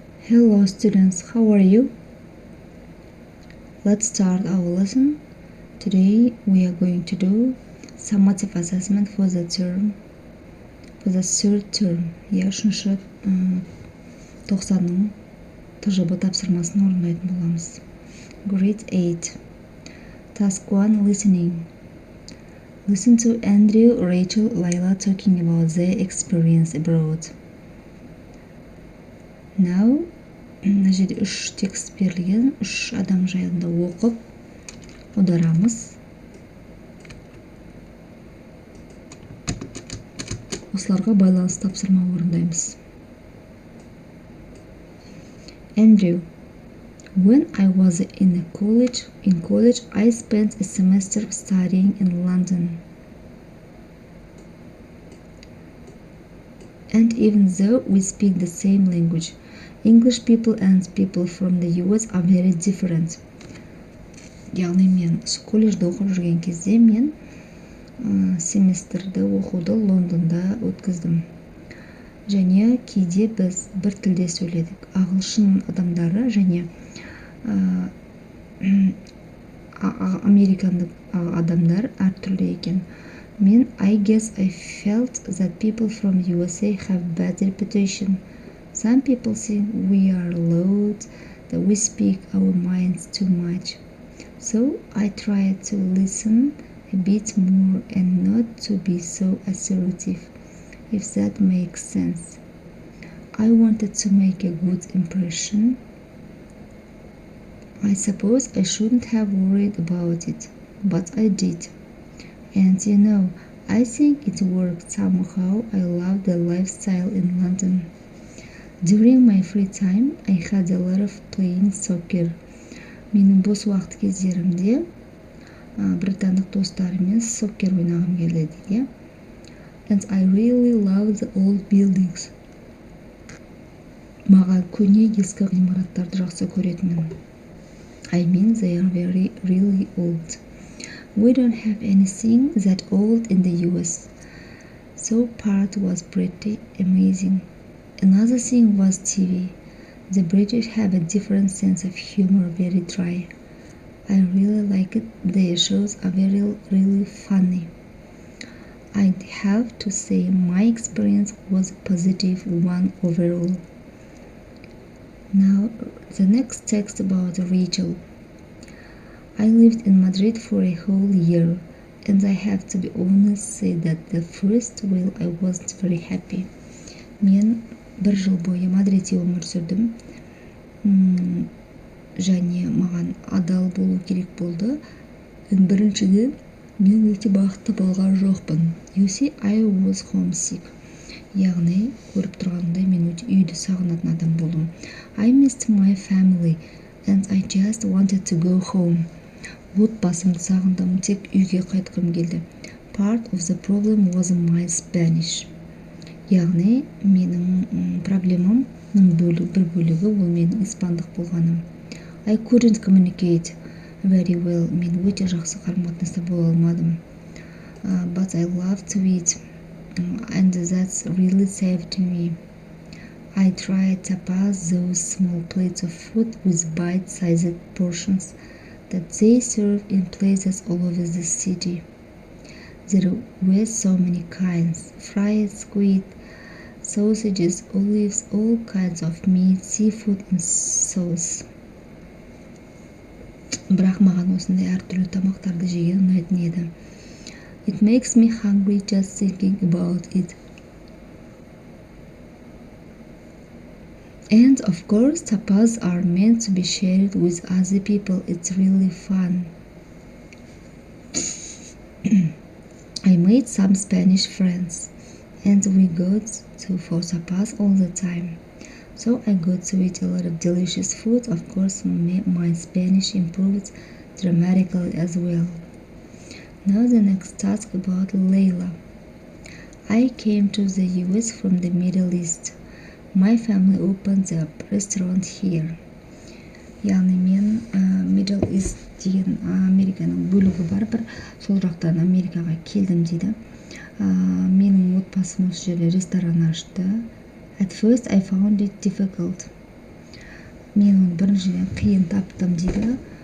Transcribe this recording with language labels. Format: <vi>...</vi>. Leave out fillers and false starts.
<en>Hello students, how are you? Let's start our lesson. Today we are going to do summative assessment for the third term.</en> <kk>Үшінші тоқсанның ТЖБ тапсырмасын орындайтын боламыз.</kk> <en>Grade 8. Task 1. Listening. Listen to Andrew, Rachel, Layla talking about their experience abroad.</en> <kk>Now, мына жерде 3 текст берілген, 3 адам жайында оқып аударамыз. Осыларға байланысты тапсырма орындаймыз.</kk> <en>Andrew. When I was in college, I spent a semester studying in London. And even though we speak the same language, English people and people from the US are very different.</en> <kk>Яғни мен колледжде оқып жүрген кезде мен семестрді оқуды Лондонда өткіздім. Және кейде біз бір тілде сөйледік. Ағылшын адамдары және американдық адамдар әртүрлі екен.</kk> <en>I guess I felt that people from USA have bad reputation. Some people think we are loud, that we speak our minds too much. So I tried to listen a bit more and not to be so assertive, if that makes sense. I wanted to make a good impression. I suppose I shouldn't have worried about it, but I did. And you know, I think it worked somehow. I love the lifestyle in London. During my free time, I had a lot of playing soccer.</en> <kk>Менің бос уақыт кездерімде британдық достарыммен соккер ойнағым келеді.</kk> <en>And I really love the old buildings.</en> <kk>Маған көне ескі ғимараттарды жақсы көретінмін.</kk> <en>I mean they are really old. We don't have anything that old in the US. So part was pretty amazing. Another thing was TV. The British have a different sense of humor, very dry. I really like it. Their shows are really funny. I have to say my experience was a positive one overall. Now, the next text about Rachel. I lived in Madrid for a whole year, and I have to be honest say that the first while I wasn't very happy.</en> <kk>Мен бір жыл бойы Мадридте өмір сүрдім. Және маған адал болу керек болды. Біріншіден мен өте бақытты болған жоқпын.</kk> <en>You see, I was homesick.</en> <kk>Яғни, көріп тұрғандай мен өте үйді сағынатын адам болдым.</kk> <en>I missed my family, and I just wanted to go home.</en> <kk>Отбасымды сағындым, тек үйге қайтқым келді.</kk> <en>Part of the problem was my Spanish.</en> <kk>Яғни, менің проблемамның бір бөлігі ол менің испандық болғаным.</kk> <en>I couldn't communicate very well.</en> <kk>Мен өте жақсы қарым-қатынаста бола алмадым.</kk> <en>But I love to eat, and that's really saved me. I tried tapas, those small plates of food with bite-sized portions that they serve in places all over the city. There were so many kinds: fried squid, sausages, olives, all kinds of meat, seafood and sauce.</en> <kk>Бірақ маған осындай әртүрлі тамақтарды жеген ұнайтын еді.</kk> <en>It makes me hungry just thinking about it. And of course, tapas are meant to be shared with other people. It's really fun. I made some Spanish friends, and we got to for tapas all the time. So I got to eat a lot of delicious food. Of course, my Spanish improved dramatically as well. Now the next task about Layla. I came to the US from the Middle East. My family opened a restaurant here.</en> <kk>Яғни мен Middle East деген Американың бөлігі бар бір, сол жақтан Америкаға келдім дейді. Менің отбасым осы жерде ресторан ашты.</kk> <en>At first I found it difficult.</en> <kk>мен оны біріншіден қиын таптым дейді.</kk>